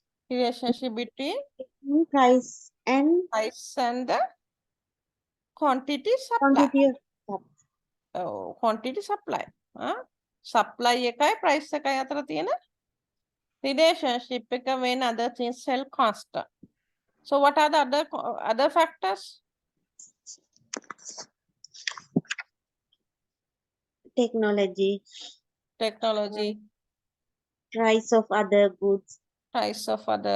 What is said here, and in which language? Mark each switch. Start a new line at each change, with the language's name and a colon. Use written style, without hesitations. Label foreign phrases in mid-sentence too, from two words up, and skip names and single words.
English: Relationship between price and price and the quantity supply. quantity of stuff. Quantity supply. Supply
Sinhala: එකයි price එකයි අතර තියෙන relationship එක
English: when other things sell constant. So what are the other factors? Technology, Technology, price of other goods, price of other